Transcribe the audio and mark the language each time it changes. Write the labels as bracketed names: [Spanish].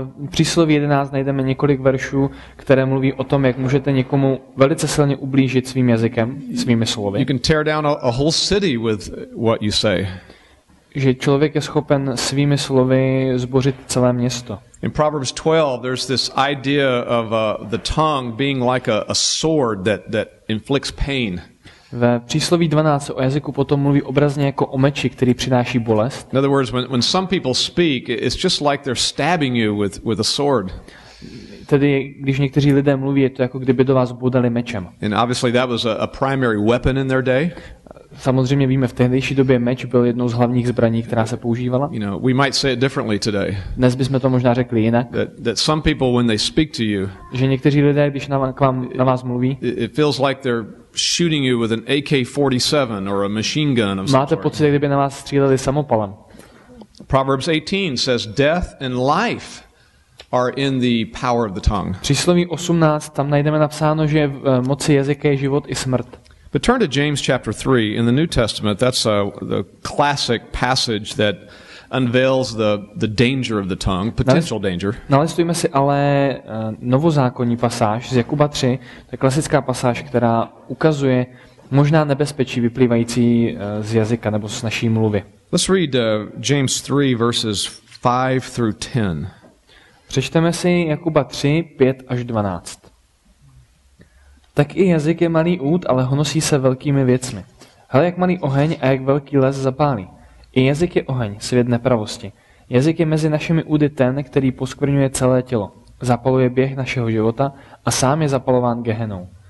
[Czech] Přísloví 11 najdeme několik veršů, které mluví o tom, jak můžete někomu velice silně ublížit svým jazykem, svými slovy. [English] You can tear down a whole city with what you say. [Czech] Že člověk je schopen svými slovy zbořit celé město. [English] In Proverbs 12, there's this idea of the tongue being like a sword that inflicts pain. [Czech] Ve přísloví 12 o jazyku potom mluví obrazně jako o meči, který přináší bolest. [English] In other words, when some people speak, it's just like they're stabbing you with a sword. [Czech] Tedy, když někteří lidé mluví, je to jako kdyby do vás bodali mečem. [English] And obviously that was a primary weapon in their day. [Czech] Samozřejmě víme, v tehdejší době meč byl jednou z hlavních zbraní, která se používala. [English] You know, we might say it differently today. [Czech] Dnes bychom to možná řekli jinak. [English] That some people, when they speak to you, [Czech] že někteří lidé, když na vás mluví, [English] it feels like they're shooting you with an AK-47 or a machine gun of some [Czech] máte [English] sort. [Czech] pocit, kdyby na vás stříleli samopalem. [English] Proverbs 18 says, "Death and life are in the power of the tongue." [Czech] Přísloví 18, tam najdeme napsáno, že v moci jazyka je život i smrt. [English] But turn to James chapter 3 in the New Testament. That's the classic passage that unveils the danger of the tongue, potential danger. [Czech] Nalistujme si ale novozákonní pasáž z Jakuba 3, to je klasická pasáž, která ukazuje možná nebezpečí vyplývající z jazyka nebo z naší mluvy. [English] Let's read James 3 verses 5 through 10. [Czech] Přečteme si Jakuba 3, 5 až 12. Tak i jazyk je malý út, ale honosí se velkými věcmi. Hele, jak malý oheň a jak velký les zapálí. I jazyk je oheň, svět nepravosti. Jazyk je mezi našimi údy ten, který poskvrňuje celé tělo. Zapaluje běh našeho života a sám je zapalován gehenou.